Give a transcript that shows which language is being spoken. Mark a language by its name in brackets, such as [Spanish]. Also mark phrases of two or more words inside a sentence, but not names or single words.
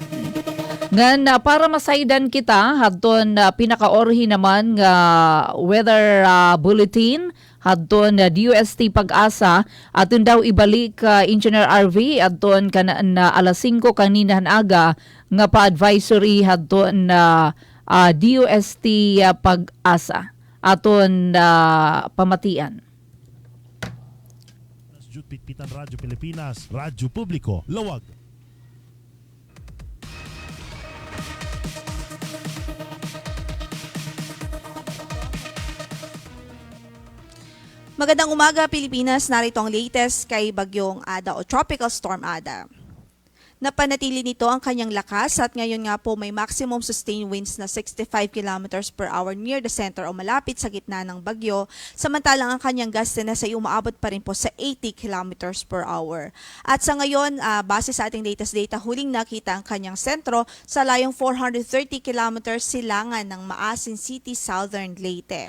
[Waray] Ngan para masaydan kita hadton pinakaorhi naman nga [English] weather bulletin [Waray] hadton DUST Pag-asa aton daw ibalik Engineer RV adton kana na alas 5 kaninahan aga nga pa-advisory hadton DUST Pag-asa aton pamatian. Pitpitan Radyo Pilipinas, Radyo Publiko, Lawag. [Filipino] Magandang umaga Pilipinas, narito ang latest kay Bagyong Ada o Tropical Storm Ada. Napanatili nito ang kanyang lakas at ngayon nga po may [English] maximum sustained winds [Filipino] na 65 [English] kilometers per hour near the center [Filipino] o malapit sa gitna ng bagyo, samantalang ang kanyang gustiness ay umaabot pa rin po sa 80 [English] kilometers per hour. [Filipino] At sa ngayon, base sa ating [English] latest data, [Filipino] huling nakita ang kanyang sentro sa layong 430 kilometers silangan ng Maasin City, Southern Leyte.